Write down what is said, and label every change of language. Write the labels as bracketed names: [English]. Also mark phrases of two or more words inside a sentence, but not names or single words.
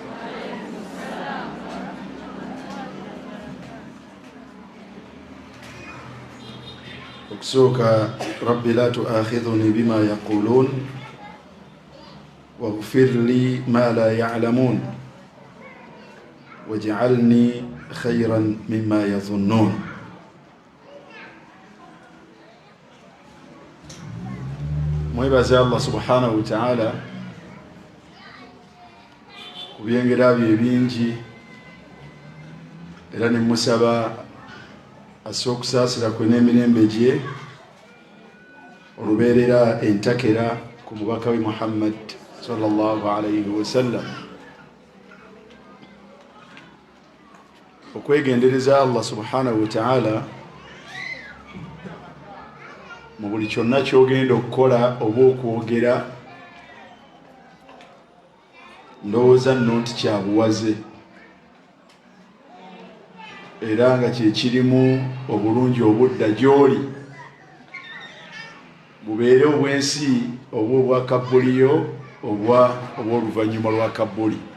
[Arabic] أكسوك ربي لا تؤاخذني بما يقولون واغفر لي ما لا يعلمون واجعلني خيرا مما يظنون. [Ganda] mwebaze [Arabic] الله سبحانه وتعالى [Ganda] kubyengera bye bingi, era ne musaba asokusaasira kwe n'emirembe gye olubeerera entakera ku mubaka we Muhammad [Arabic] صلى الله عليه وسلم. [Ganda] okwegendereza [Arabic] الله سبحانه وتعالى [Ganda] mu buli kyonna kyogenda okukola oba okwogera, ndowooza nno nti kyabuwaze era nga kyekirimu obulungi obudda gy'oli, bubeere obwensi oba obwa kabbuliyo oba oluvannyuma lwa kabbuli.